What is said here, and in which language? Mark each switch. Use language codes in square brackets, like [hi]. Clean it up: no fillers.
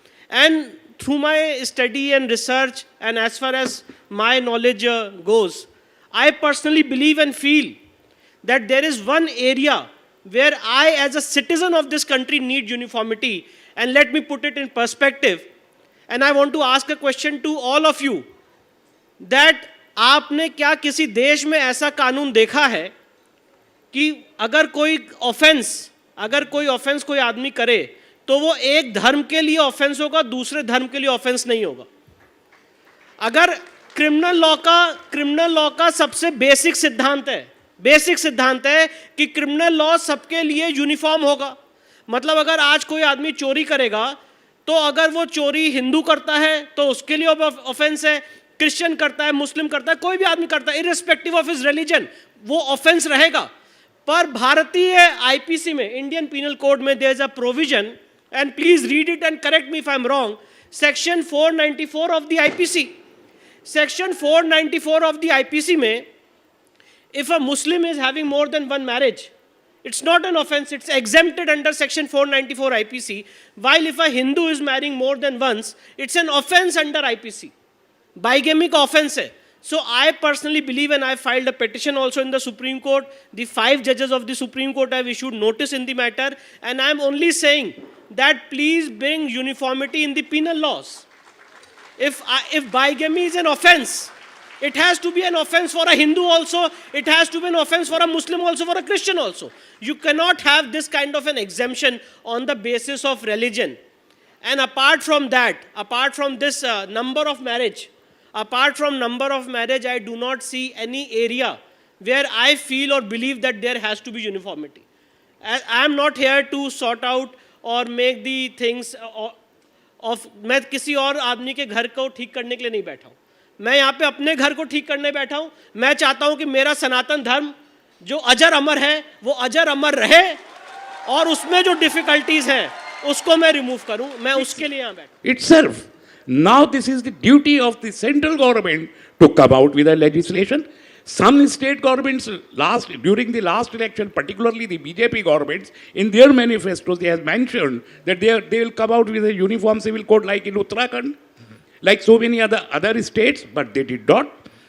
[en] And through my study and research, and as far as my knowledge goes, I personally believe and feel that there is one area where I, as a citizen of this country, need uniformity. And let me put it in perspective. And I want to ask a question to all of you, that [hi] आपने क्या किसी देश में ऐसा कानून देखा है कि अगर कोई ऑफेंस कोई आदमी करे तो वो एक धर्म के लिए ऑफेंस होगा, दूसरे धर्म के लिए ऑफेंस नहीं होगा? अगर क्रिमिनल लॉ का सबसे बेसिक सिद्धांत है कि क्रिमिनल लॉ सबके लिए यूनिफॉर्म होगा. मतलब अगर आज कोई आदमी चोरी करेगा तो अगर वो चोरी हिंदू करता है तो उसके लिए ऑफेंस है, क्रिश्चियन करता है, मुस्लिम करता है, कोई भी आदमी करता है, [en] irrespective of his religion, [hi] वो ऑफेंस रहेगा. पर भारतीय आईपीसी में, इंडियन पीनल कोड में, [en] There is a provision, and please read it and correct me if I am wrong, section 494 of the IPC. Section 494 of the IPC में, if a Muslim is having more than one marriage, It's not an offense, it's exempted under section 494 IPC. While if a Hindu is marrying more than once, it's an offense under IPC. [hi] Bigamy का offense है. [en] So I personally believe, and I filed a petition also in the Supreme Court. The 5 judges of the Supreme Court have issued notice in the matter, and I am only saying that please bring uniformity in the penal laws. If bigamy is an offense, it has to be an offense for a Hindu also, it has to be an offense for a Muslim also, for a Christian also. You cannot have this kind of an exemption on the basis of religion. And apart from that, apart from this number of marriage, I do not see any area where I feel or believe that there has to be uniformity. I am not here to sort out or make the things of, [hi] मैं किसी और आदमी के घर को ठीक करने के लिए नहीं बैठा हूँ. मैं यहाँ पे अपने घर को ठीक करने बैठा हूँ. मैं चाहता हूँ कि मेरा सनातन धर्म जो अजर अमर है वो अजर अमर रहे, और उसमें जो डिफिकल्टीज हैं उसको मैं रिमूव करूँ. मैं उसके लिए यहाँ बैठा. [en] Itself. Now this is the duty of the central government to come out with a legislation. Some state governments during the last election, particularly the BJP governments, in their manifestos they have mentioned that they will come out with a uniform civil code like in Uttarakhand, like so many other states, but they did not.